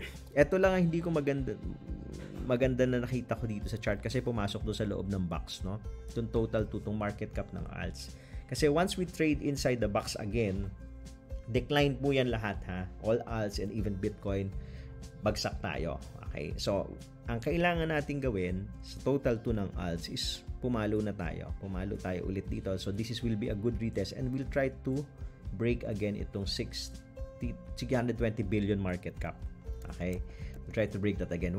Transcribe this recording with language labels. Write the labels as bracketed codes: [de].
[tl] Ito lang ang hindi ko maganda na nakita ko dito sa chart, kasi pumasok doon sa loob ng box, no? Itong total tutong market cap ng alts. [en] Kasi once we trade inside the box again, decline [tl] po yan lahat, [en] all alts and even Bitcoin, [tl] bagsak tayo. Okay, so ang kailangan natin gawin sa total 2 ng alts is pumalo tayo ulit dito. [en] So this will be a good retest, and we'll try to break again itong 620 billion market cap. Okay, we'll try to break that again.